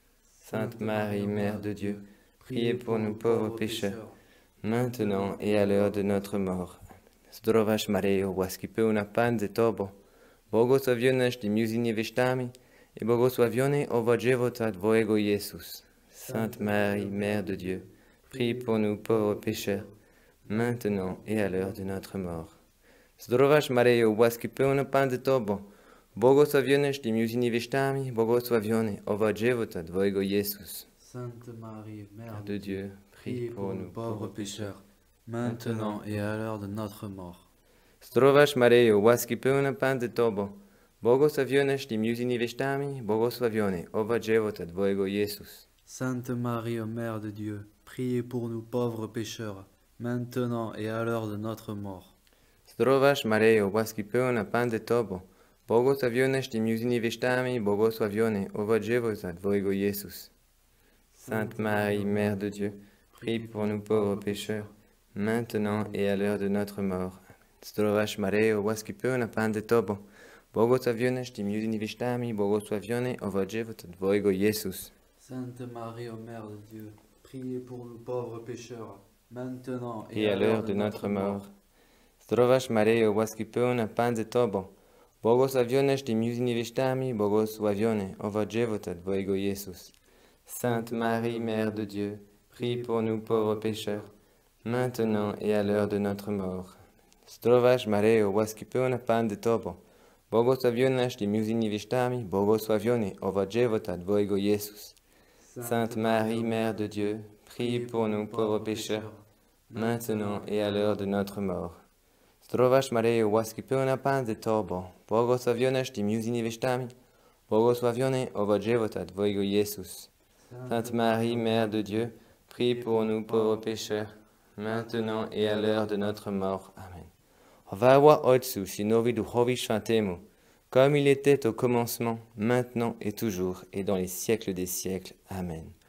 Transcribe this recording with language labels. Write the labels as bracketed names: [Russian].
[French] Sainte Marie, Mère de Dieu, priez pour nous pauvres pécheurs, maintenant et à l'heure de notre mort. [Polish] Zdrowaś Maryjo, łaski pełna, Pan z Tobą, błogosławionaś Ty między niewiastami i błogosławiony owoc żywota Twojego Jezus. [French] Sainte Marie, Mère de Dieu, prie pour nous pauvres pécheurs, maintenant et à l'heure de notre mort. [Polish] Zdrowaś Maryjo, łaski pełna, Pan z Tobą, błogosławionaś Ty między niewiastami, błogosławiony owoc żywota Twojego Jezus. [French] Sainte Marie, Mère de Dieu, prie pour nous pauvres pécheurs, maintenant et à l'heure de notre mort. [Polish] Zdrowaś Maryjo, łaski pełna, Pan z Tobą, błogosławionaś Ty między niewiastami, błogosławiony owoc żywota Twojego Jezus. [French] Sainte Marie, Mère de Dieu, priez pour nous pauvres pécheurs, maintenant et à l'heure de notre mort. [Polish] Zdrowaś Maryjo, łaski pełna, Pan z Tobą, Błogosławionyś Ty między niewiastami, błogosławiony owoc żywota Twojego Jezus. [French] Sainte Marie, Mère de Dieu, prie pour nous pauvres pécheurs, maintenant et à l'heure de notre mort. [Polish] Zdrowaś Maryjo, łaski pełna Pan z Tobą, błogosławionaś Ty między niewiastami, błogosławiony owoc żywota Twojego Jezus. [French] Sainte Marie, Mère de Dieu, priez pour nous pauvres pécheurs, maintenant Et à l'heure de notre mort. [Polish] Zdrowaś Maryjo, łaski pełna Pan z Tobą, błogosławionaś Ty między niewiastami, błogosławiony owoc żywota Twojego Jezus. [French] Sainte Marie, Mère de Dieu, prie pour nous pauvres pécheurs, maintenant et à l'heure de notre mort. [Polish] Zdrowaś Maryjo, łaski pełna Pan z Tobą, błogosławionaś Ty między niewiastami, błogosławiony owoc żywota Twojego Jezus. [French] Sainte Marie, Mère de Dieu, prie pour nous pauvres pécheurs, maintenant et à l'heure de notre mort. [Polish] Zdrowaś Maryjo, łaski pełna Pan z Tobą, błogosławionaś Ty między niewiastami, błogosławiony owoc żywota Twojego Jezus. [French] Sainte Marie, Mère de Dieu, prie pour nous pauvres pécheurs, maintenant et à l'heure de notre mort. Amen. [Polish] Chwała Ojcu, Synowi, Duchowi Świętemu, [French] comme il était au commencement, maintenant et toujours, et dans les siècles des siècles. Amen.